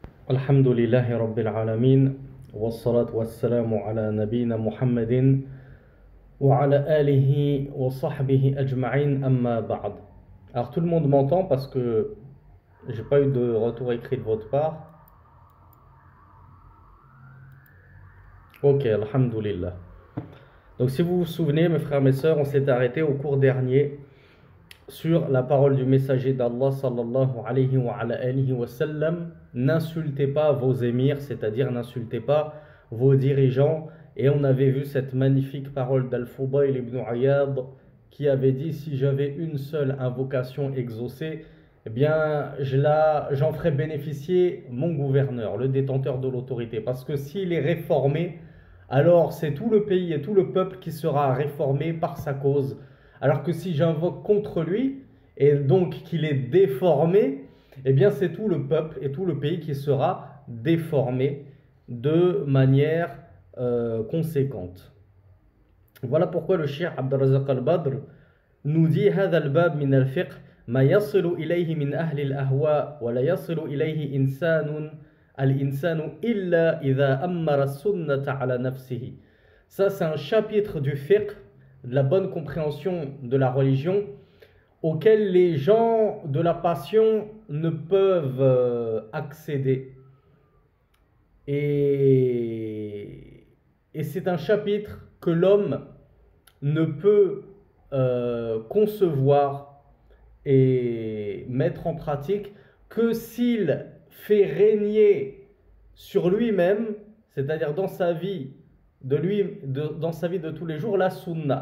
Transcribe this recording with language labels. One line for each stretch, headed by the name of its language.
Arabic: الحمد لله رب العالمين والصلاة والسلام على نبينا محمد وعلى آله وصحبه أجمعين أما بعد.
French: Alors tout le monde m'entend parce que j'ai pas eu de retour écrit de votre part. Ok, alhamdulillah. Donc si vous vous souvenez mes frères et mes sœurs, on s'est arrêté au cours dernier sur la parole du messager d'Allah sallallahu alayhi wa sallam. N'insultez pas vos émirs, c'est-à-dire n'insultez pas vos dirigeants. Et on avait vu cette magnifique parole d'Al-Fudayl ibn Iyad qui avait dit: si j'avais une seule invocation exaucée, eh bien j'en ferais bénéficier mon gouverneur, le détenteur de l'autorité. Parce que s'il est réformé, alors c'est tout le pays et tout le peuple qui sera réformé par sa cause. Alors que si j'invoque contre lui, et donc qu'il est déformé, eh bien c'est tout le peuple et tout le pays qui sera déformé de manière conséquente. Voilà pourquoi le cheikh Abdurrazzaq al-Badr nous dit:
Arabic: هذا الباب من الفقه ما يصل إليه من أهل الأهواء ولا يصل إليه الإنسان إلا إذا أمر السنة على نفسه.
French: Ça c'est un chapitre du fiqh, de la bonne compréhension de la religion, auquel les gens de la passion ne peuvent accéder. Et c'est un chapitre que l'homme ne peut concevoir et mettre en pratique que s'il fait régner sur lui-même, c'est-à-dire dans sa vie dans sa vie de tous les jours, la sunna.